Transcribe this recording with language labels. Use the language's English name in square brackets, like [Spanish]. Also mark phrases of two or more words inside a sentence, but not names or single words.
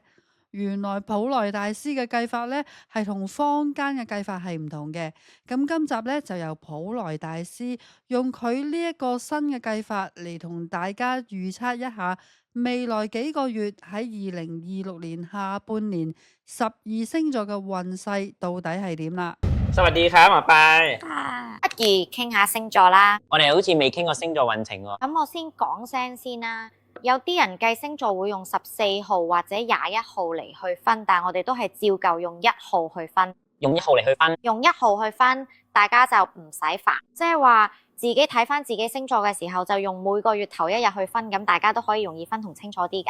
[Cantonese] 原來普萊大師嘅計法呢係同坊間嘅計法係唔同嘅。咁今集呢，就由普萊大師用佢呢一個新嘅計法嚟同大家預測一下未來幾個月喺2026年下半年12星座嘅運勢到底係點啦。 [Thai] สวัสดีครับหมอปลาย [Cantonese] 不如傾下星座啦。我哋好似未傾過星座運程喎。咁我先講聲先啦。有啲人計星座會用14號或者21號嚟去分，但我哋都係照舊用1號去分。用1號嚟去分，用1號去分，大家就唔使煩。即係話自己睇返自己星座嘅時候，就用每個月頭一日去分，咁大家都可以容易分同清楚啲㗎。